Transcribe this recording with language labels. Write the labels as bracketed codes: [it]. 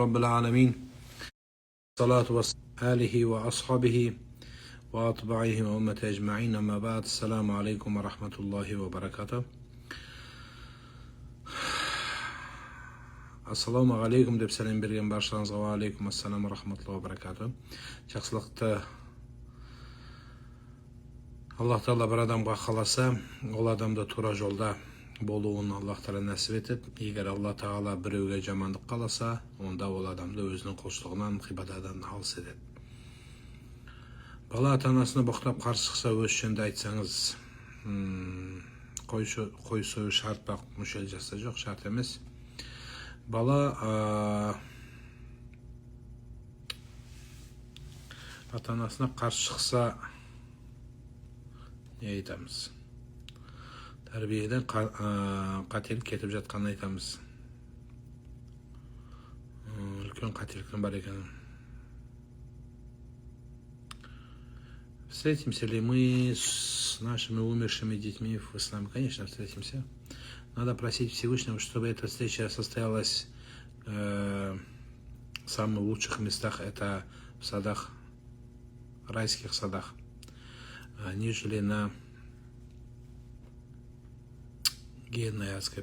[ar] رب العالمين الصلاة والسلام على آله وأصحابه وأتباعه وأمته أجمعين أما بعد السلام عليكم ورحمة الله وبركاته. [kk] Assalamu alaikum деп сәлем берген баршаңызға ва алейкум ассалам рахматуллахи ва баракату. Жақсылықты Аллах Тағала бір адамға қаласа, ол адамды тура жолда болуын Аллах Тағала нәсіп етеді. Егер Аллах Тағала біреуге жамандық қаласа, онда ол адамды өзінің құлшылығынан, ғибадаттан алыс етеді. Бала ата-анасына боқтап қарсы шықса, өз жөнінде айтсаңыз, қой сою шарт па, мүшел жаста жоқ, шарт емес. Бала ата-анасына қарсы шықса, не айтамыз? Тәрбиеден қателік кетіп жатқанын айтамыз. Үлкен қателіктің бар екенін. [ru] Встретимся ли мы с нашими умершими детьми в исламе? Конечно, встретимся. Надо просить Всевышнего, чтобы эта встреча состоялась в самых лучших местах, это в садах, райских садах, нежели на гиенной адской.